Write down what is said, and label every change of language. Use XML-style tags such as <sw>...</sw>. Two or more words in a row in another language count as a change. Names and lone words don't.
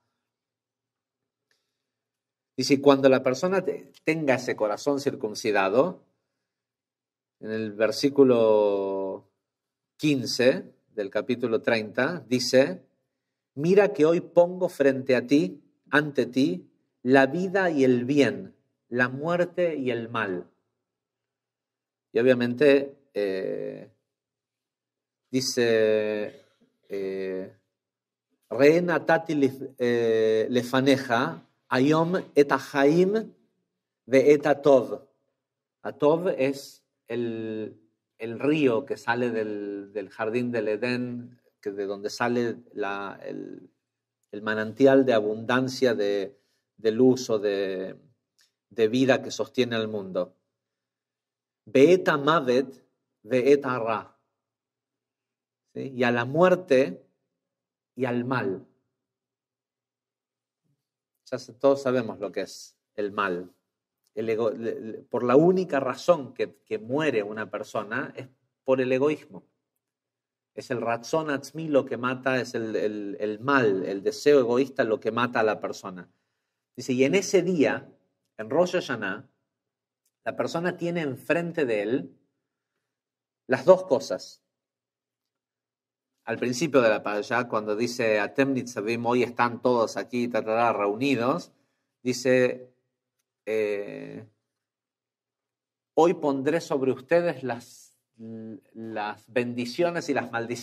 <es>Dice, cuando la persona tenga ese corazón circuncidado, en el versículo 15 del capítulo 30, dice, mira que hoy pongo frente a ti, ante ti, la vida y el bien, la muerte y el mal. Y obviamente dice,</es> <he>ראה נתתי לפניך, היום את החיים ואת הטוב.</he> <es>Atov es el río que sale del jardín del Edén, de donde sale el manantial de abundancia de luz o de vida que sostiene al mundo.</es> <he>ואת המות ואת הרע.</he> <es>¿Sí? Y a la muerte y al mal. Ya todos sabemos lo que es el mal. Por la única razón que muere una persona es por el egoísmo. Es el</es> <he>רצון עצמי</he> <es>lo que mata, es el mal, el deseo egoísta lo que mata a la persona. Dice, y en ese día, en Rosh Hashanah, la persona tiene enfrente de él las dos cosas. Al principio de la parashá, cuando dice</es> <he>אתם נצבים,</he> <es>hoy están todos aquí reunidos, dice, hoy pondré sobre ustedes las bendiciones y las maldiciones.</es>